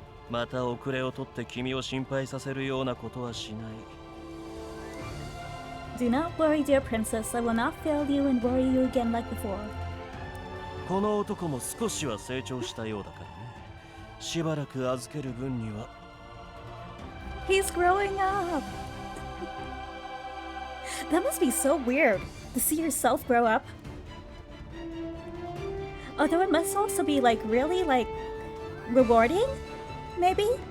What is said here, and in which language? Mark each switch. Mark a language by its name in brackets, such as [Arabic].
[Japanese] また遅れを取って君を心配させるようなことはしない。 [English] Do not worry, dear princess. I will not fail you and worry you again like before. [Japanese] この男も少しは成長したようだからね。しばらく預ける分には。 [English] He's growing up! That must be so weird to see yourself grow up. Although it must also be like really like rewarding, maybe?